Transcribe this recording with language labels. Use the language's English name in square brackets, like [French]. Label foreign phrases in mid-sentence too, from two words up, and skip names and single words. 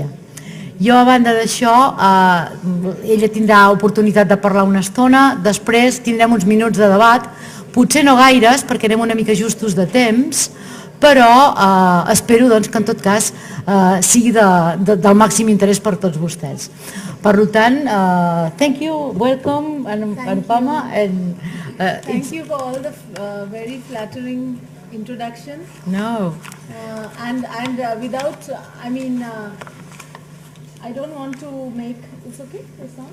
[Catalan] Jo, a banda d'això, ella tindrà oportunitat de parlar una estona, després tindrem uns minuts de debat, potser no gaires perquè anem una mica justos de temps, però espero que en tot cas sigui del màxim interès per tots vostès. Per tant, [English] thank you, welcome, Anupama. Thank you for all the very flattering introduction. No. And without, I don't want to make, it's okay, the sound?